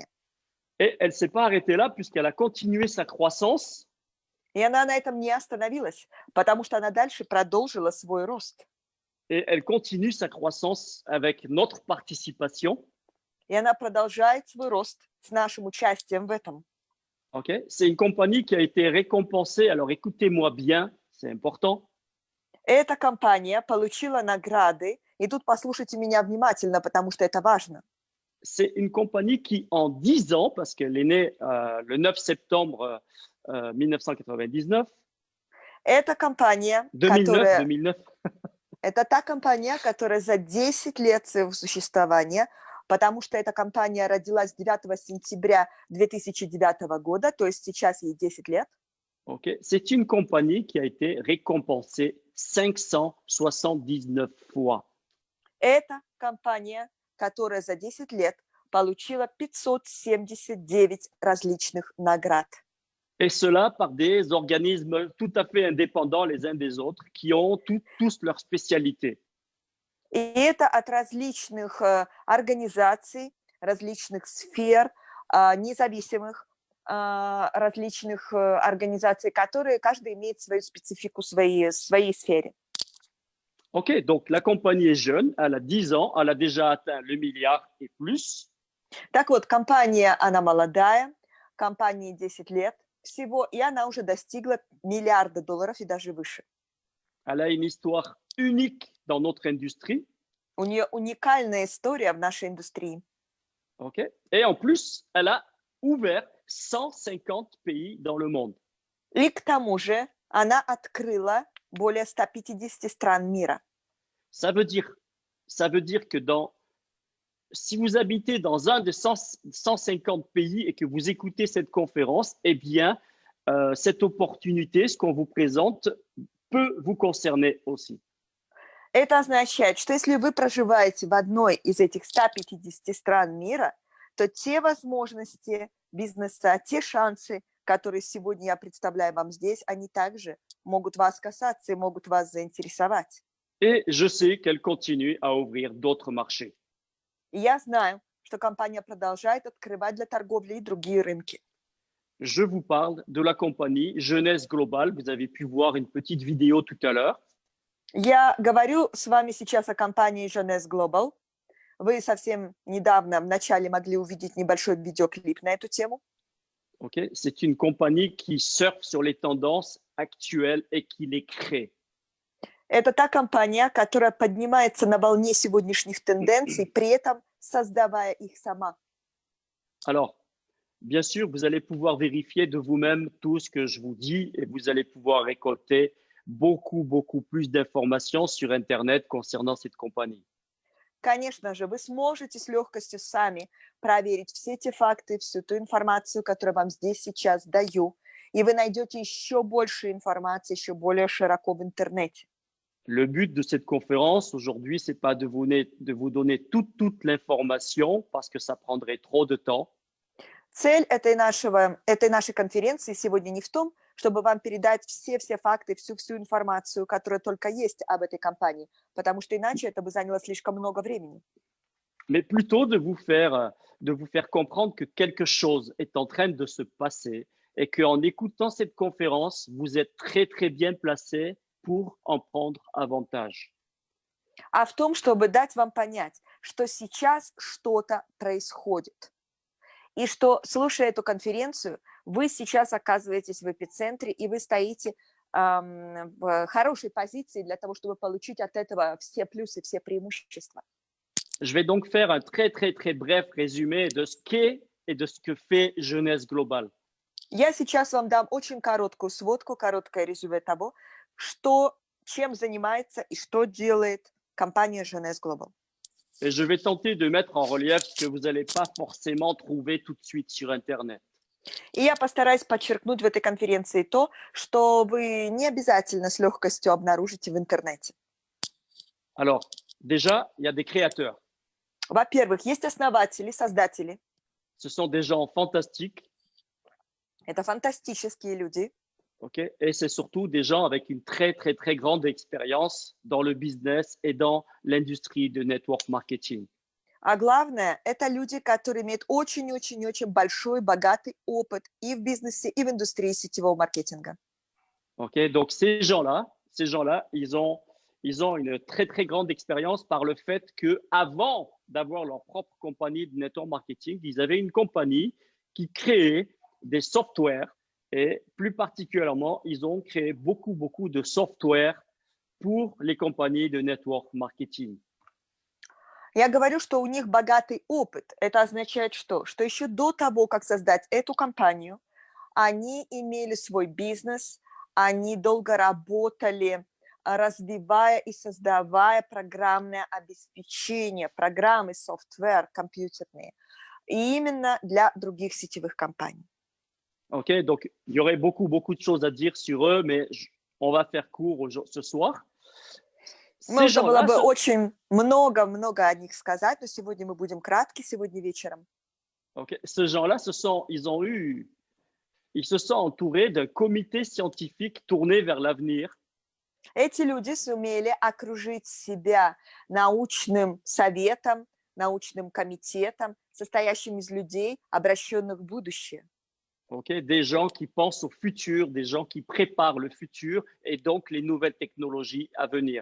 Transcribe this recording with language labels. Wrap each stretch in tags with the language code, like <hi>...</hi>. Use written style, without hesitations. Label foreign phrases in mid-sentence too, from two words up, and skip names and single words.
<fr>Et elle ne s'est pas arrêtée là puisqu'elle a continué sa croissance.</fr> <ru>И она на этом не остановилась, потому что она дальше продолжила свой рост.</ru> <fr>Et elle continue sa croissance avec notre participation.</fr> <ru>И она продолжает свой рост с нашим участием в этом.</ru> <fr>Okay. C'est une compagnie qui a été récompensée. Alors écoutez-moi bien, c'est important.</fr> <ru>Эта компания получила награды, и тут послушайте меня внимательно, потому что это важно.</ru> <fr>C'est une compagnie qui, en 10 ans, parce qu'elle est née le 9 septembre 1999,</fr> <ru>Это компания, 2009, это та компания, которая за 10 лет своего существования, потому что эта компания родилась 9 сентября 2009 года, то есть сейчас ей 10 лет.</ru> <fr>Okay. C'est une compagnie qui a été récompensée 579 fois.</fr> <ru>Это компания, которая за 10 лет получила 579 различных наград.</ru> <fr>Et cela par des organismes tout à fait indépendants les uns des autres, qui ont tous leur spécialité.</fr> <ru>И это от различных организаций, различных сфер, независимых различных организаций, которые каждый имеет свою специфику в своей сфере.</ru> <fr>Ok, donc la compagnie est jeune, elle a 10 ans, elle a déjà atteint le milliard et plus.</fr> <ru>Так вот, компания, она молодая, компании 10 лет всего, и она уже достигла миллиарда долларов и даже выше.</ru> <fr>Elle a une histoire unique dans notre industrie.</fr> <ru>У нее уникальная история в нашей индустрии.</ru> <fr>Okay. Et en plus, elle a ouvert 150 pays dans le monde.</fr> <ru>И к тому же она открыла более 150 стран мира.</ru> <fr>Ça veut dire que si vous habitez dans un de 150 pays et que vous écoutez cette conférence, eh bien, cette opportunité, ce qu'on vous présente, peut vous concerner aussi.</fr> <ru>Это означает, что если вы проживаете в одной из этих 150 стран мира, то те возможности бизнеса, те шансы, которые сегодня я представляю вам здесь, они также могут вас касаться и могут вас заинтересовать.</ru> <fr>Et je sais qu'elle continue à ouvrir d'autres marchés.</fr> <ru>И я знаю, что компания продолжает открывать для торговли и другие рынки.</ru> <fr>Je vous parle de la compagnie Jeunesse Global. Vous avez pu voir une petite vidéo tout à l'heure.</fr> <ru>Я говорю с вами сейчас о компании Jeunesse Global. Вы совсем недавно, в начале, могли увидеть небольшой видеоклип на эту тему.</ru> <fr>Okay. C'est une compagnie qui surfe sur les tendances actuelles et qui les crée.</fr> <ru>Это та компания, которая поднимается на волне сегодняшних тенденций, при этом создавая их сама.</ru> <fr>Alors, bien sûr, vous allez pouvoir vérifier de vous-même tout ce que je vous dis et vous allez pouvoir récolter beaucoup plus d'informations sur Internet concernant cette compagnie.</fr> <ru>Конечно же, вы сможете с легкостью сами проверить все те факты, всю ту информацию, которую вам здесь сейчас даю, и вы найдете еще больше информации, еще более широко в интернете.</ru> <fr>Le but de cette conférence aujourd'hui, c'est pas de vous donner toute l'information parce que ça prendrait trop de temps.</fr> <ru>Цель этой нашей конференции сегодня не в том, чтобы вам передать все факты, всю информацию, которая только есть об этой компании, потому что иначе это бы заняло слишком много времени.</ru> <fr>Mais plutôt de vous faire comprendre que quelque chose est en train de se passer et qu'en écoutant cette conférence, vous êtes très bien placé pour en prendre avantage.</fr> <ru>А в том, чтобы дать вам понять, что сейчас что-то происходит. И что, слушая эту конференцию, вы сейчас оказываетесь в эпицентре, и вы стоите в хорошей позиции для того, чтобы получить от этого все плюсы, все преимущества.</ru> <fr>Je vais donc faire un très bref résumé de ce qu'est et de ce que fait Jeunesse Globale.</fr> <ru>Я сейчас вам дам очень короткую сводку, короткое резюме того, чем занимается и что делает компания Jeunesse Global.</ru> <fr>Et je vais tenter de mettre en relief ce que vous n'allez pas forcément trouver tout de suite sur Internet.</fr> <ru>И я постараюсь подчеркнуть в этой конференции то, что вы не обязательно с легкостью обнаружите в интернете.</ru> <fr>Alors, déjà, il y a des créateurs.</fr> <ru>Во-первых, есть основатели, создатели.</ru> <fr>Ce sont des gens fantastiques.</fr> <ru>Это фантастические люди.</ru> <fr>Okay? Et c'est surtout des gens avec une très grande expérience dans le business et dans l'industrie de</fr> <en>network marketing.</en> <ru>А главное, это люди, которые имеют очень большой, богатый опыт и в бизнесе, и в индустрии сетевого маркетинга.</ru> <fr>Okay? Donc, ces gens-là, ils ont une très grande expérience par le fait qu'avant d'avoir leur propre compagnie de</fr> <en>network marketing,</en> <fr>ils avaient une compagnie qui créait des softwares et plus particulièrement, ils ont créé beaucoup de software pour les compagnies de</fr> <en>network marketing.</en> <ru>Я говорю, что у них богатый опыт. Это означает что? Что еще до того, как создать эту компанию, они имели свой бизнес, они долго работали, развивая и создавая программное обеспечение, программы, софтвер, компьютерные, и именно для других сетевых компаний.</ru> <fr>Ok, donc il y aurait beaucoup de choses à dire sur eux, mais on va faire court ce soir.</fr> <ru>Можно было бы очень много о них сказать, но сегодня мы будем кратки, сегодня вечером.</ru> <fr>Okay. Ces gens-là, ils se sont entourés d'un comité scientifique tourné vers l'avenir.</fr> <ru>Эти люди сумели окружить себя научным советом, научным комитетом, состоящим из людей, обращенных в будущее.</ru> <fr>Okay, des gens qui pensent au futur, des gens qui préparent le futur et donc les nouvelles technologies à venir.</fr>